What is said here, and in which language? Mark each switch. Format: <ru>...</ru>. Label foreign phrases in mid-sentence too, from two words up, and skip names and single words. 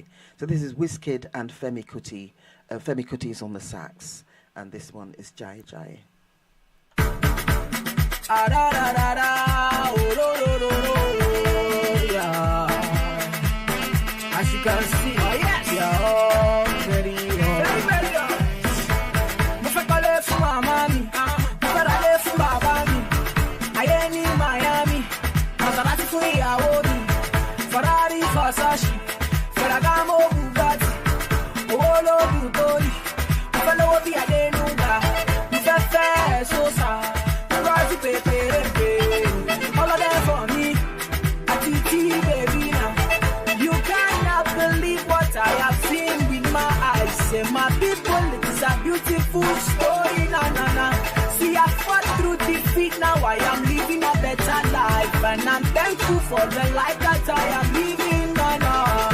<en>So this is Wizkid and Femi Kuti. Femi Kuti is on the sax, and this one is Jaye. As you can see, we are all very on.</en> <yo>Mo fẹ́ kọ́lé fún màmá mi, mo fẹ́ ralé fún bàbá mi. Ayé ní Miami, Maserati fún ìyàwó mi. Ferrari, Versace, Ferragamo, Bugatti, owó lóògùn torí, mo fẹ́ lówó bí Adénúgà, mo fẹ́ Sosa, mo rọ́ọ̀tì pépérépé, ọlọ́dẹ</yo> <en>for me,</en> <yo>àti tí baby now.</yo> <en>You cannot believe what I have seen with my eyes. Say my people, it is a beautiful story, na na na. See, I fought through defeat, now I am living a better life. And I'm thankful for the life that I am living, na na.</en>